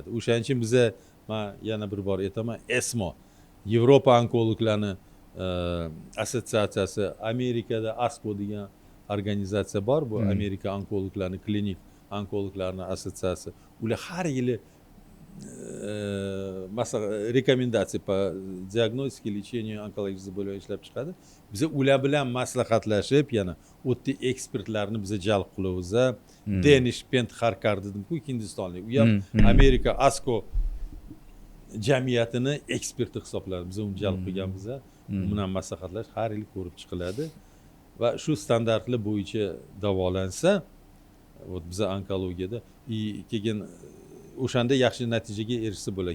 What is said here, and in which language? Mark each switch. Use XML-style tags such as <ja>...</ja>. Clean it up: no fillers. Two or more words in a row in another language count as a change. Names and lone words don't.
<uz>O'shaning uchun biza, men yana bir bor aytaman, ESMO Yevropa onkologlarni assotsiatsiyasi, Amerikada ASCO degan organizatsiya bor. Bu Amerika onkologlarni, klinik onkologlarni assotsiatsiyasi. Ular har yili rekomendatsiya</uz> <ru>по диагностике, лечению онкологических заболеваний</ru> <uz>ishlab chiqadi. Biz ular bilan maslahatlashib, yana o'tdi ekspertlarni biz jalb qilamiz. Denish Penthar dedim-ku, Hindistonlik. U ham Amerika ASCO jamiyatini eksperti hisoblanadi. Biz uni jalb qilganmiz. U bilan maslahatlash har yil ko'rib chiqiladi va shu standartlar bo'yicha davolansa, biz onkologiyada keyin o'shanda yaxshi natijaga erishsa bo'ladi.</uz>